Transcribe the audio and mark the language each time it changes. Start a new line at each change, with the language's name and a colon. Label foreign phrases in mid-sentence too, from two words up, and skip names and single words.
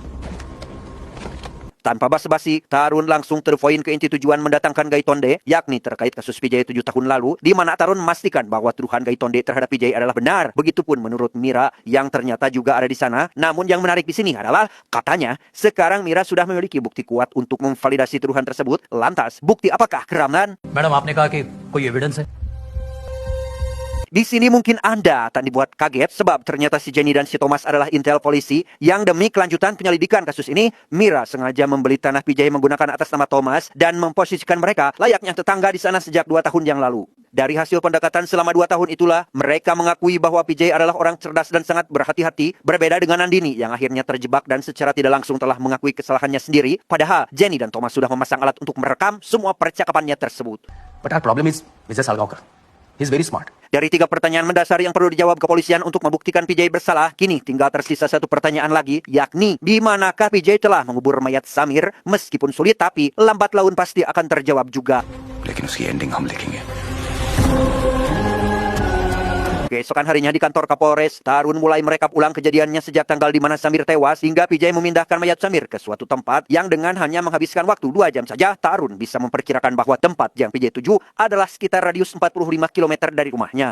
Indonesian: Tanpa basa-basi, Tarun langsung terpoin ke inti tujuan mendatangkan Gaitonde, yakni terkait kasus PJ 7 tahun lalu, di mana Tarun memastikan bahwa tuduhan Gaitonde terhadap PJ adalah benar. Begitupun menurut Mira, yang ternyata juga ada di sana. Namun yang menarik di sini adalah, katanya, sekarang Mira sudah memiliki bukti kuat untuk memvalidasi tuduhan tersebut. Lantas, bukti apakah, Ramlan?
Hindi: मैडम आपने कहा कि कोई एविडेंस है।
Indonesian: Di sini mungkin Anda tak dibuat kaget sebab ternyata si Jenny dan si Thomas adalah intel polisi yang demi kelanjutan penyelidikan kasus ini, Mira sengaja membeli tanah PJ menggunakan atas nama Thomas dan memposisikan mereka layaknya tetangga di sana sejak 2 tahun yang lalu. Dari hasil pendekatan selama 2 tahun itulah, mereka mengakui bahwa PJ adalah orang cerdas dan sangat berhati-hati, berbeda dengan Nandini yang akhirnya terjebak dan secara tidak langsung telah mengakui kesalahannya sendiri, padahal Jenny dan Thomas sudah memasang alat untuk merekam semua percakapannya tersebut.
English: But our problem is Vijay Salgaonkar he is very smart.
Indonesian: Dari 3 pertanyaan mendasar yang perlu dijawab kepolisian untuk membuktikan PJ bersalah, kini tinggal tersisa 1 pertanyaan lagi, yakni di manakah PJ telah mengubur mayat Samir. Meskipun sulit, tapi lambat laun pasti akan terjawab juga.
Hindi: लेकिन उसकी एंडिंग हम लिखेंगे।
Indonesian: Keesokan harinya di kantor Kapolres, Tarun mulai merekap ulang kejadiannya sejak tanggal di mana Samir tewas hingga PJ memindahkan mayat Samir ke suatu tempat yang dengan hanya menghabiskan waktu 2 jam saja, Tarun bisa memperkirakan bahwa tempat yang PJ tuju adalah sekitar radius 45 km dari rumahnya.